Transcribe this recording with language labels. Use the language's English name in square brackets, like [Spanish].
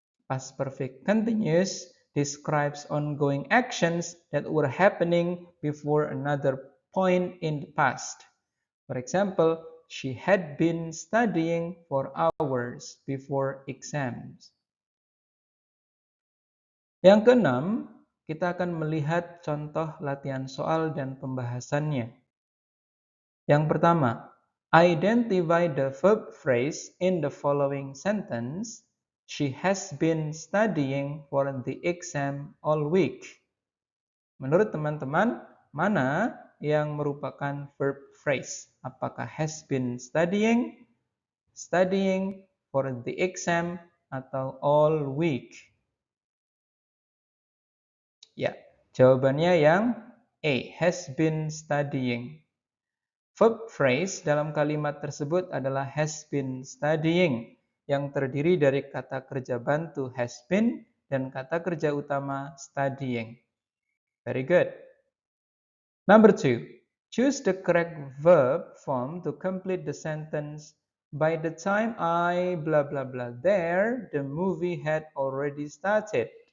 [English] Past perfect continuous describes ongoing actions that were happening before another point in the past. For example, she had been studying for hours before exams. [Indonesian] Yang keenam, kita akan melihat contoh latihan soal dan pembahasannya. Yang pertama, [English] identify the verb phrase in the following sentence. She has been studying for the exam all week. [Indonesian] Menurut teman-teman, mana yang merupakan verb phrase? Apakah has been studying, studying for the exam, atau all week? Ya, jawabannya yang A, has been studying. Verb phrase dalam kalimat tersebut adalah has been studying, yang terdiri dari kata kerja bantu has been dan kata kerja utama studying. [English] Very good. Number 2. Choose the correct verb form to complete the sentence. By the time I blah blah blah there, the movie had already started.